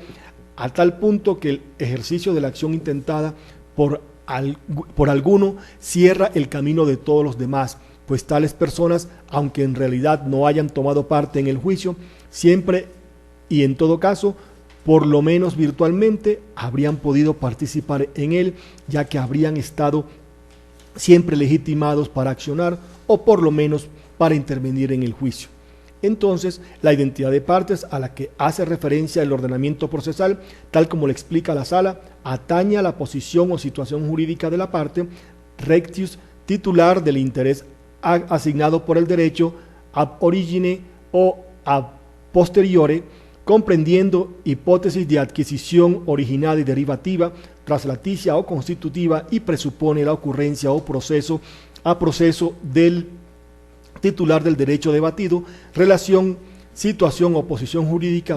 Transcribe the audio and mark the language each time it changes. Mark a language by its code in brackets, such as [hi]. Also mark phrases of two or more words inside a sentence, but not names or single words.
[es] a tal punto que el ejercicio de la acción intentada por alguno cierra el camino de todos los demás, pues tales personas, aunque en realidad no hayan tomado parte en el juicio, siempre y en todo caso, por lo menos virtualmente, habrían podido participar en él, ya que habrían estado siempre legitimados para accionar o por lo menos para intervenir en el juicio. Entonces, la identidad de partes a la que hace referencia el ordenamiento procesal, tal como le explica la Sala, atañe a la posición o situación jurídica de la parte, rectius, titular del interés asignado por el derecho, [la] ab origine o ab posteriore, [es] comprendiendo hipótesis de adquisición original y derivativa, traslaticia o constitutiva, y presupone la ocurrencia o proceso a proceso del titular del derecho debatido, relación, situación o posición jurídica